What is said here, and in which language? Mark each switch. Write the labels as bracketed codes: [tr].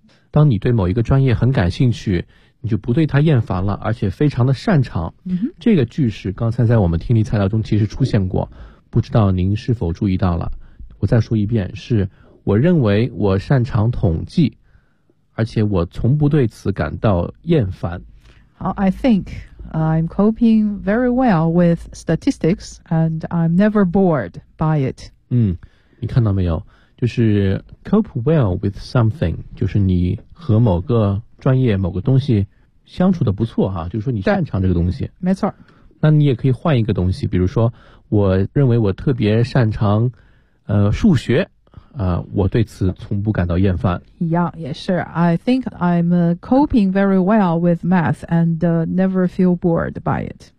[zh] 当你对某一个专业很感兴趣，你就不对它厌烦了，而且非常的擅长。这个句式刚才在我们听力材料中其实出现过，不知道您是否注意到了。我再说一遍，是我认为我擅长统计，而且我从不对此感到厌烦。 [en] 好 ，I think I'm coping very well with statistics, and I'm never bored by it. [zh] 嗯，你看到没有？就是 [en] cope well with something， [zh] 就是你和某个专业、某个东西相处的不错哈、啊，就是说你擅长这个东西。没错。那你也可以换一个东西，比如说，我认为我特别擅长，数学。我对此从不感到厌烦。一样也是 [en] I think I'm coping very well with math and never feel bored by it.